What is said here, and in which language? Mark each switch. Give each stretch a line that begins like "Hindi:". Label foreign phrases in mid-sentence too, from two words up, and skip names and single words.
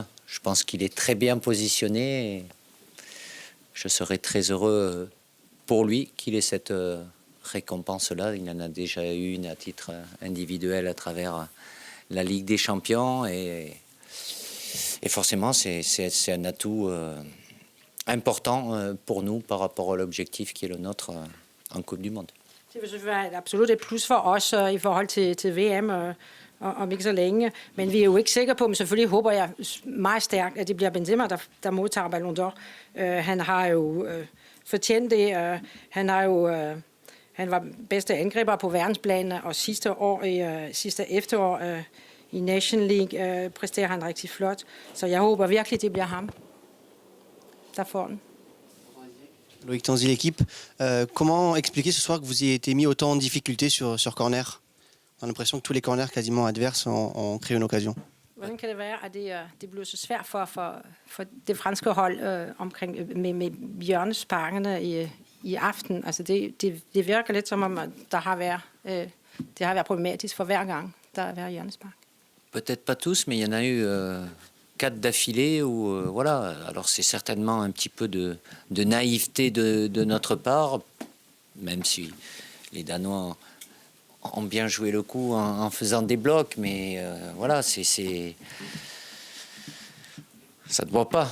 French: Je pense qu'il est très bien positionné et je serais très heureux pour lui qu'il ait cette récompense-là. Il en a déjà eu une à titre individuel à travers la Ligue des Champions et forcément c'est un atout important pour nous par rapport à l'objectif qui est le nôtre en Coupe du Monde.
Danish: Det vil selvfølgelig være absolut et plus for os i forhold til VM om ikke så længe. Men vi er jo ikke sikre på, men selvfølgelig håber jeg meget stærkt, at det bliver Benzema, der modtager Ballon d'Or. Han har jo fortjent det. Han var bedste angriber på verdensplan, og sidste efterår i Nation League præsterer han rigtig flot. Så jeg håber virkelig, det bliver ham, der får den.
French: Loïc Tanzi, l'équipe. Comment expliquer ce soir que vous ayez été mis autant en difficulté sur corner? On a l'impression que tous les corners quasiment adverses ont créé une occasion.
Danish: Hvordan kan det være, at det blev så svært for det franske hold med hjørnesparkene i aften? Altså det virker lidt som om, det har været problematisk for hver gang, der har været hjørnespark.
French: Peut-être pas tous, mais il y en a eu 4 d'affilée où voilà. Alors c'est certainement un petit peu de naïveté de notre part, même si les Danois ont bien joué le coup en faisant des blocs, mais voilà, ça ne doit pas.